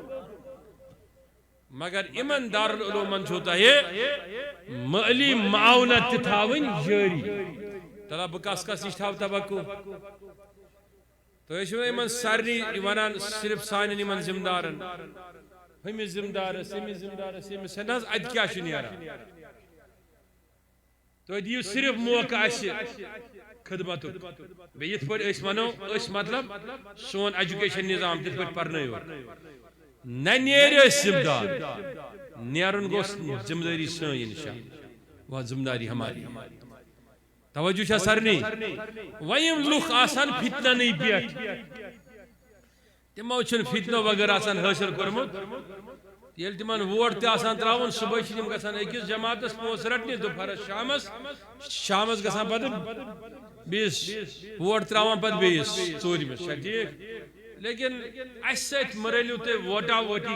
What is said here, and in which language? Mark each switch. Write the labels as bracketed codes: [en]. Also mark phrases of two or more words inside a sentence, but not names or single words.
[ks] مگر یِمن دارالعلومن چھُو تۄہہِ مٲلی معاونت تہِ تھاوٕنۍ جٲری تلا بہٕ کس کس نِش تھاو توقع تُہۍ ٲسِو نہٕ یِمن سارنٕے ونان صرف سانٮ۪ن یِمن ذمہٕ دارن ہمس ذمہ دارس یمس ذمہ دارس یمس نہ ات کیا نیران تُہۍ دِیِو صرف موقع اسہِ خدمتُک بیٚیہِ یِتھ پٲٹھۍ أسۍ ونو أسۍ مطلب سون ایجوکیشن نظام تِتھ پٲٹھۍ پرنٲیو نہ نیرِ أسۍ ذمہ دار نیرُن گوٚژھ ذمہ دٲری سٲنۍ انشاءاللہ [ur] وہ ذمہ داری ہماری [ks] توجہ چھا سرنی وۄنۍ یِم لُکھ آسان فتننٕے پٮ۪ٹھ تمو چھُنہٕ فتنو وغٲر آسان حٲصِل کوٚرمُت ییٚلہِ تِمن ووٹ تہِ آسان تراوُن صبحٲے چھِ تِم گژھان أکِس جماعتس پونٛسہٕ رٹنہِ دُپہرس شامس گژھان پتہٕ بیٚیِس ووٹ تراوان پتہٕ بیٚیِس ژوٗرمِس چھا ٹھیٖک لیکن اسہِ سۭتۍ مہ رٔلِو تُہۍ ووٹا ووٹی